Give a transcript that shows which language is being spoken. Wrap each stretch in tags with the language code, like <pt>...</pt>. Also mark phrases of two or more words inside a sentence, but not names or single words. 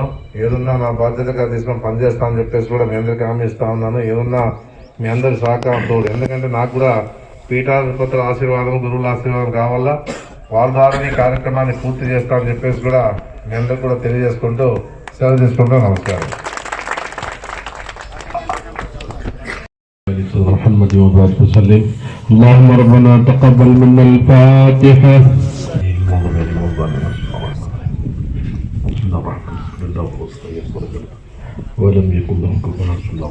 <te>ఏదన్నా నా బాధ్యతగా తీసుకొని పనిచేస్తామని చెప్పేసి కూడా మీ అందరికీ హామీ ఇస్తా ఉన్నాను. ఏదన్నా మీ అందరి సహకారంతో, ఎందుకంటే నాకు కూడా పీఠాధిపతుల ఆశీర్వాదం, గురువుల ఆశీర్వాదం కావాలా, వాళ్ళ ద్వారా ఈ కార్యక్రమాన్ని పూర్తి చేస్తామని చెప్పేసి కూడా మీ అందరూ కూడా తెలియజేసుకుంటూ సెలవు తీసుకుంటూ నమస్కారం.</te> <ar>محمد وبارك وسلم. اللهم ربنا تقبل منا الفاتحة. ولم يكن له كفوا أحد.</ar>